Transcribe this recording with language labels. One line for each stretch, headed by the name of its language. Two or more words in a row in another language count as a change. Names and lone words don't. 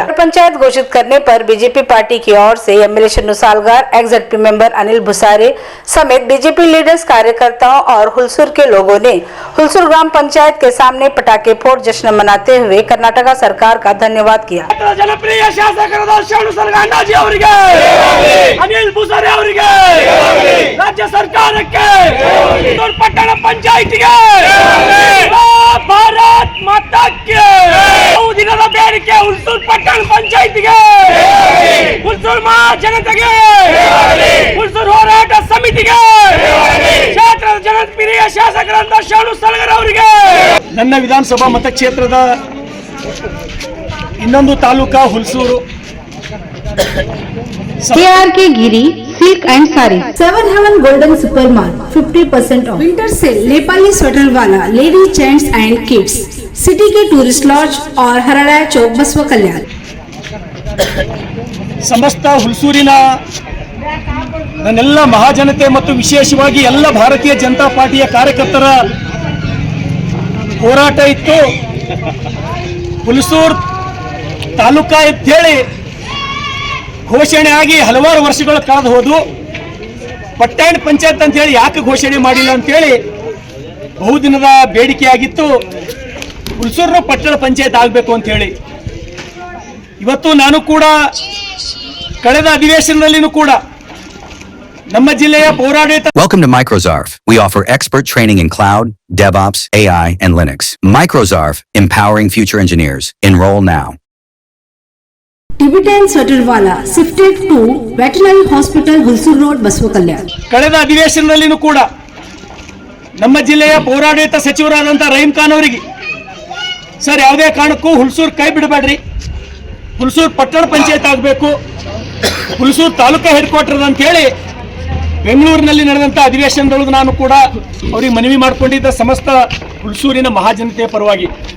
Hindi: पंचायत घोषित करने पर बीजेपी पार्टी की ओर से एमएलए चन्नू सालगार,
English: ex-ZP member
Hindi: अनिल भुसारे समेत
English: BJP leaders,
Hindi: कार्यकर्ताओं और हुलसूर के लोगों ने हुलसूर ग्राम पंचायत के सामने पटाखे फोड़ जश्न मनाते हुए कर्नाटका सरकार का धन्यवाद किया।
Kannada: अनिल भुसारे ಅವರಿಗೆ ರಾಜ್ಯ ಸರ್ಕಾರಕ್ಕೆ ಪಟ್ಟಣ ಪಂಚಾಯಿತಿಗೆ ಭಾರತ್ ಮಾತಾಕ್ಕೆ ದಿನದ ಬೇಡಿಕೆ ಹುಲ್ಸೂರು ಪಟ್ಟಣ ಪಂಚಾಯಿತಿಗೆ ಹುಲ್ಸೂರು ಜನತೆಗೆ ಹುಲ್ಸೂರು ಹೋರಾಟ ಸಮಿತಿಗೆ ಕ್ಷೇತ್ರದ ಜನಪ್ರಿಯ ಶಾಸಕರಾದ ಚನ್ನೂ ಸಾಲಗಾರ್ ಅವರಿಗೆ ನನ್ನ ವಿಧಾನಸಭಾ ಮತಕ್ಷೇತ್ರದ ಇನ್ನೊಂದು ತಾಲೂಕಾ ಹುಲ್ಸೂರು
English: KRK Giri Silk and Sari, 7 Heaven Golden Super Mall, 50% off. Winter sale Nepali sweater wala, lady gents and kids.
Hindi: City के
English: tourist lodge
Hindi: और हराड़ा चौक बसवकल्याण।
Kannada: ಸಮಸ್ತ ಹುಲ್ಸೂರಿನ ನನ್ನೆಲ್ಲ ಮಹಾಜನತೆ ಮತ್ತು ವಿಶೇಷವಾಗಿ ಎಲ್ಲ ಭಾರತೀಯ ಜನತಾ ಪಾರ್ಟಿಯ ಕಾರ್ಯಕರ್ತರ ಹೋರಾಟ ಇತ್ತು। ಹುಲ್ಸೂರು ತಾಲೂಕಾ ಅಂತ ಹೇಳಿ ಘೋಷಣೆ ಆಗಿ ಹಲವಾರು ವರ್ಷಗಳು ಕಳೆದು ಹೋದವು। ಪಟ್ಟಣ ಪಂಚಾಯತ್ ಅಂತ ಹೇಳಿ ಯಾಕೆ ಘೋಷಣೆ ಮಾಡಿಲ್ಲ ಅಂತ ಹೇಳಿ ಬಹುದಿನದ ಬೇಡಿಕೆಯಾಗಿತ್ತು। ಹುಲ್ಸೂರು ಪಟ್ಟಣ ಪಂಚಾಯತ್ ಆಗಬೇಕು ಅಂತ ಹೇಳಿ ಇವತ್ತು ನಾನು ಕೂಡ ಕಳೆದ ಅಧಿವೇಶನದಲ್ಲಿನೂ ಕೂಡ ನಮ್ಮ ಜಿಲ್ಲೆಯ ಪೌರಾಡಳಿತ
English: Welcome to Microzarf. We offer expert training in cloud, DevOps, AI, and Linux. Microzarf, empowering future engineers. Enroll now. Tibetan sweater wala, shifted to Veterinary Hospital, Hulsoor Road, ಬಸವಕಲ್ಯಾಣ।
Kannada: ಕಳೆದ ಅಧಿವೇಶನದಲ್ಲಿನೂ ಕೂಡ ನಮ್ಮ ಜಿಲ್ಲೆಯ ಪೌರಾಡಳಿತ ಸಚಿವರಾದಂಥ ರಹೀಂ ಖಾನ್ ಅವರಿಗೆ ಸರ್ ಯಾವುದೇ ಕಾರಣಕ್ಕೂ ಹುಲ್ಸೂರು ಕೈ ಬಿಡಬೇಡ್ರಿ, ಹುಲ್ಸೂರು ಪಟ್ಟಣ ಪಂಚಾಯತ್ ಆಗಬೇಕು, ಹುಲ್ಸೂರು ತಾಲೂಕಾ
English: head quarter
Kannada: ಅಂತ ಹೇಳಿ ಬೆಂಗಳೂರಿನಲ್ಲಿ ನಡೆದಂಥ ಅಧಿವೇಶನದೊಳಗೆ ನಾನು ಕೂಡ ಅವರಿಗೆ ಮನವಿ ಮಾಡಿಕೊಂಡಿದ್ದ ಸಮಸ್ತ ಹುಲ್ಸೂರಿನ ಮಹಾಜನತೆಯ ಪರವಾಗಿ।